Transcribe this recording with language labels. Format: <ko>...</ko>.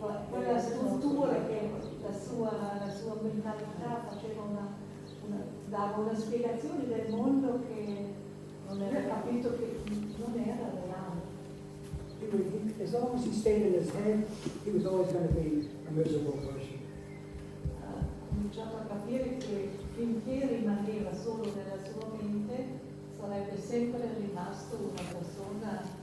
<it>Quella struttura che la sua mentalità faceva dava una spiegazione del mondo che non aveva capito che non era reale.</it> <en>As long as he stayed in his head, he was always going to be a miserable person.</en> <it>Ha cominciato a capire che finché rimaneva solo nella sua mente sarebbe sempre rimasto una persona</it>